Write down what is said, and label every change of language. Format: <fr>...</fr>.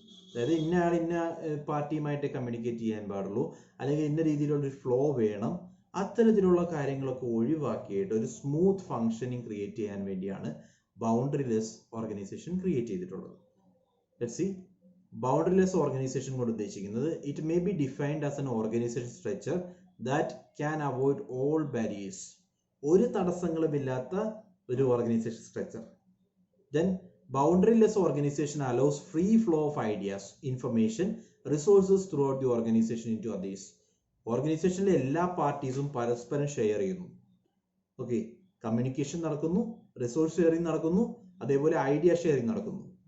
<ml>അതായത് ഇന്ന ആൾ ഇന്ന പാർട്ടിയുമായിട്ട് കമ്മ്യൂണിക്കേറ്റ് ചെയ്യാൻ പാടുള്ളൂ, അല്ലെങ്കിൽ ഇന്ന രീതിയിലുള്ളൊരു ഫ്ലോ വേണം, അത്തരത്തിലുള്ള കാര്യങ്ങളൊക്കെ ഒഴിവാക്കിയിട്ട് ഒരു സ്മൂത്ത് ഫങ്ഷനിങ് ക്രിയേറ്റ് ചെയ്യാൻ വേണ്ടിയാണ് ബൗണ്ടറിലെസ് ഓർഗനൈസേഷൻ ക്രിയേറ്റ് ചെയ്തിട്ടുള്ളത്.</ml> <en>Let's see. Boundaryless organisation</en> <ml>കൊണ്ട് ഉദ്ദേശിക്കുന്നത്</ml> <en>It may be defined as an organisation structure that can avoid all barriers.</en> <ml>ഒരു തടസ്സങ്ങളുമില്ലാത്ത ഒരു organisation structure.</ml> <en>Then boundaryless organization allows free flow of ideas, information, resources throughout the organization into others.</en> <ml>ഓർഗനൈസേഷനിലെ എല്ലാ പാർട്ടീസും പരസ്പരം share ചെയ്യുന്നു. Okay, communication നടക്കുന്നു, resource sharing നടക്കുന്നു, അതേപോലെ idea sharing നടക്കുന്നു.</ml>